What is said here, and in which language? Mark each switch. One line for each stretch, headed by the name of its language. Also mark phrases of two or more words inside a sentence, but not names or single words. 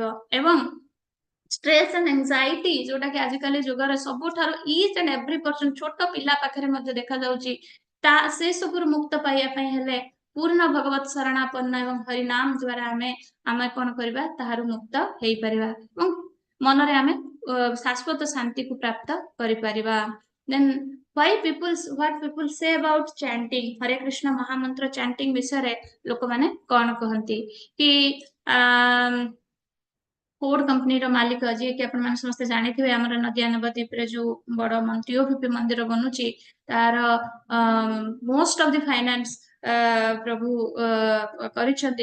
Odia: ଏବଂ
English: stress and anxiety
Odia: ଯୋଉଟା କି ଆଜିକାଲି ଯୁଗରେ ସବୁଠାରୁ
English: each and every person
Odia: ଛୋଟ ପିଲା ପାଖରେ ମଧ୍ୟ ଦେଖାଯାଉଛି, ସେ ସବୁରୁ ମୁକ୍ତ ପାଇବା ପାଇଁ ହେଲେ ପୂର୍ଣ୍ଣ ଭଗବତ ଶରଣାପନ୍ନ ଏବଂ ହରିନାମ ଦ୍ୱାରା ଆମେ କଣ କରିବା, ତାହାରୁ ମୁକ୍ତ ହେଇପାରିବା ଏବଂ ମନରେ ଆମେ ଶାଶ୍ୱତ ଶାନ୍ତିକୁ ପ୍ରାପ୍ତ କରିପାରିବା।
English: ଦେନ୍ what people say about chanting,
Odia: ହରେ କୃଷ୍ଣ ମହାମନ୍ତ୍ର ଚାଣ୍ଟିଂ ବିଷୟରେ ଲୋକମାନେ କଣ କହନ୍ତି କି ଫୋର୍ଡ କମ୍ପାନୀର ମାଲିକ ଯିଏକି ଆପଣମାନେ ସମସ୍ତେ ଜାଣିଥିବେ, ଆମର ନଦିଆ ନବଦ୍ୱୀପରେ ଯୋଉ ବଡ ଟିଓପିପି ମନ୍ଦିର ବନୁଛି ତାର
English: most of the finance
Odia: ପ୍ରଭୁ କରିଛନ୍ତି।